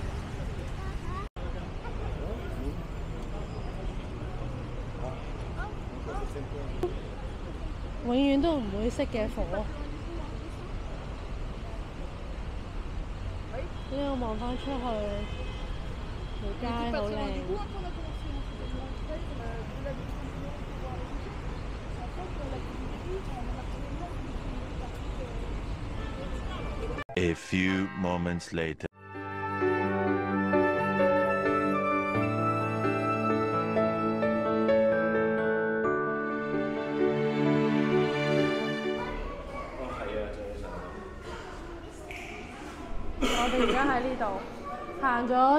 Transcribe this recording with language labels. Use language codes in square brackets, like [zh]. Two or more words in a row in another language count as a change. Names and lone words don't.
[yue] 永遠都唔會熄嘅火。呢度望翻出去，條街好靚。 [en] A few moments later。 [yue] 我哋而家喺呢度行咗